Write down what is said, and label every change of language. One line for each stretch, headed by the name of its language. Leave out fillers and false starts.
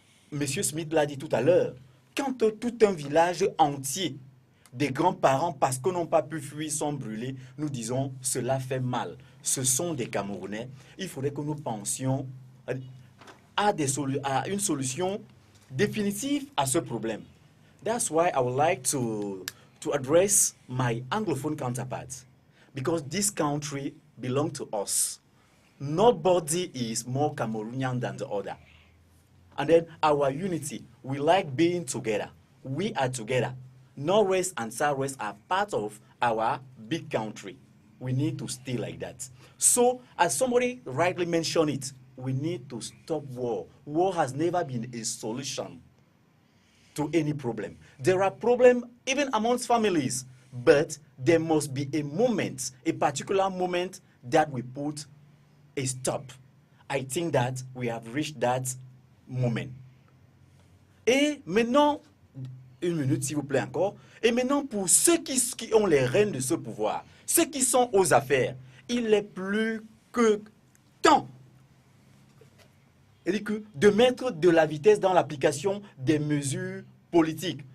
French: Monsieur Smith l'a dit tout à l'heure, quand tout un village entier, des grands-parents, parce qu'ils n'ont pas pu fuir, sont brûlés, nous disons, cela fait mal. Ce sont des Camerounais. Il faudrait que nous pensions à une solution définitive à ce problème.
English: That's why I would like to address my Anglophone counterparts, because this country belongs to us. Nobody is more Cameroonian than the other. And then our unity, we like being together. We are together. Northwest and Southwest are part of our big country. We need to stay like that. So, as somebody rightly mentioned it, we need to stop war. War has never been a solution to any problem. There are problems even amongst families, but there must be a moment, a particular moment that we put a stop. I think that we have reached that moment.
French: Et maintenant, une minute s'il vous plaît encore, et maintenant pour ceux qui ont les rênes de ce pouvoir, ceux qui sont aux affaires, il est plus que temps de mettre de la vitesse dans l'application des mesures politiques.